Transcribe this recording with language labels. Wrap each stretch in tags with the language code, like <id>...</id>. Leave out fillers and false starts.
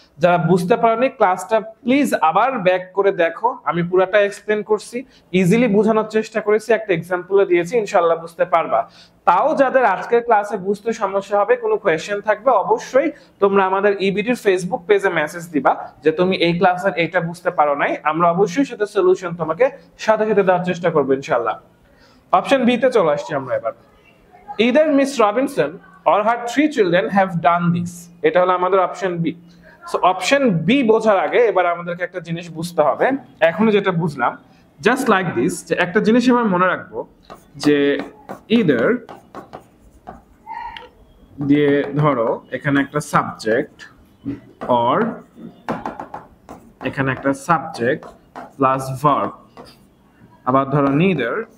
<bn>যারা বুঝতে পারোনি ক্লাসটা প্লিজ আবার ব্যাক করে দেখো, আমি পুরাটা এক্সপ্লেন করছি, ইজিলি বোঝানোর চেষ্টা করেছি, একটা এক্সাম্পলে দিয়েছি, ইনশাআল্লাহ বুঝতে পারবা। তাও যাদের আজকের ক্লাসে বুঝতে সমস্যা হবে, কোনো কোয়েশ্চেন থাকবে, অবশ্যই তোমরা আমাদের ইবিডির ফেসবুক পেজে মেসেজ দিবা যে তুমি এই ক্লাসের এইটা বুঝতে পারো নাই, আমরা অবশ্যই সেটা সলিউশন তোমাকে সাথে সাথে দেওয়ার চেষ্টা করবো ইনশাআল্লাহ। অপশন বি তে চলে আসছি আমরা এবার।</bn> <en>Either Miss Robinson or her 3 children have done this,</en> <bn>এটা হলো আমাদের option B. So option B বোঝার আগে এবার আমাদেরকে একটা জিনিস বুঝতে হবে। এখনো যেটা বুঝলাম জাস্ট লাইক দিস, যে একটা জিনিস আমরা মনে রাখবো যে either দিয়ে ধরো এখানে একটা সাবজেক্ট or এখানে একটা সাবজেক্ট প্লাস ভার্ব, আবার ধরো neither</bn>